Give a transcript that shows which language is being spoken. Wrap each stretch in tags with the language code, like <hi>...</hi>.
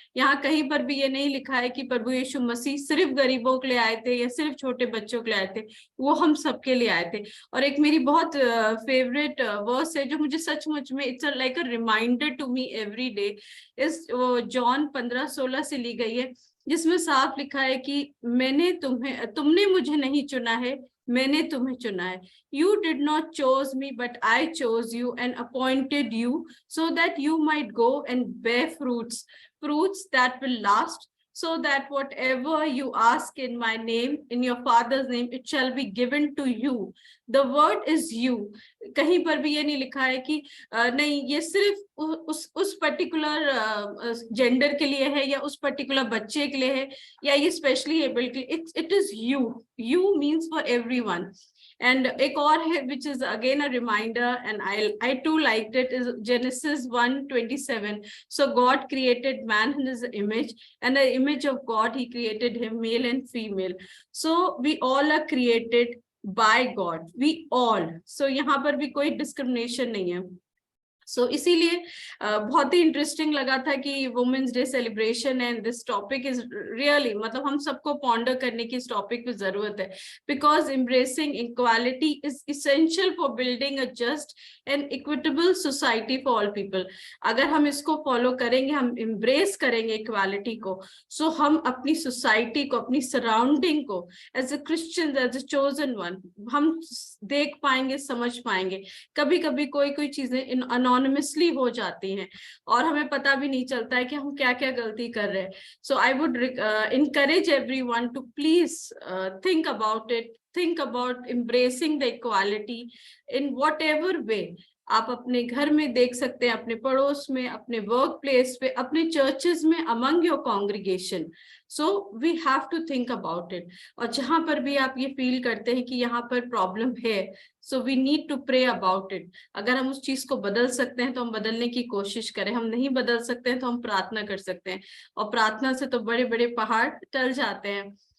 <hi>यहाँ कहीं पर भी ये नहीं लिखा है कि प्रभु यीशु मसीह सिर्फ गरीबों के लिए आए थे या सिर्फ छोटे बच्चों के लिए आए थे, वो हम सबके लिए आए थे। और एक मेरी बहुत फेवरेट वर्स है जो मुझे सचमुच में</hi> <en>it's like a reminder to me every day,</en> <hi>इस जॉन 15:16 से ली गई है, जिसमें साफ लिखा है कि तुमने मुझे नहीं चुना है, मैंने तुम्हें चुना है।</hi> <en>You did not chose me, but I chose you and appointed you so that you might go and bear fruits that will last, so that whatever you ask in my name, in your father's name, it shall be given to you। The word is you।</en> <hi>कहीं पर भी ये नहीं लिखा है कि नहीं ये सिर्फ उस पर्टिकुलर जेंडर के लिए है या उस पर्टिकुलर बच्चे के लिए है या ये स्पेशली एबल के लिए।</hi> <en>It is you means for everyone। And</en> <hi>एक और है</hi> <en>which is again a reminder and I too liked it, is Genesis 1:27। So God created man in his image, and the image of God he created him, male and female। So we all are created by God, we all।</en> <hi>So यहाँ पर भी कोई discrimination नहीं है। सो इसीलिए बहुत ही interesting लगा था कि</hi> <en>women's day celebration and this topic is really,</en> <hi>मतलब हम सबको पॉन्डर करने की इस टॉपिक पे जरूरत है, because</hi> <en>Embracing equality is essential for building a just and equitable society for all people.</en> <hi>अगर हम इसको फॉलो करेंगे, हम एम्ब्रेस करेंगे इक्वालिटी को, सो हम अपनी सोसाइटी को, अपनी सराउंडिंग को as a Christian, as a chosen one, हम देख पाएंगे, समझ पाएंगे। कभी कभी कोई चीजें अनोनिमसली हो जाती हैं और हमें पता भी नहीं चलता है कि हम क्या क्या गलती कर रहे हैं।</hi> <en>So I would encourage everyone to please think about it, think about embracing the equality in whatever way।</en> <hi>आप अपने घर में देख सकते हैं, अपने पड़ोस में, अपने वर्क प्लेस पे, अपने चर्चेस में,</hi> <en>Among your congregation. So we have to think about it.</en> <hi>और जहां पर भी आप ये फील करते हैं कि यहाँ पर प्रॉब्लम है,</hi> <en>So we need to pray about it.</en> <hi>अगर हम उस चीज को बदल सकते हैं तो हम बदलने की कोशिश करें, हम नहीं बदल सकते हैं तो हम प्रार्थना कर सकते हैं, और प्रार्थना से तो बड़े बड़े पहाड़ टल जाते हैं।</hi>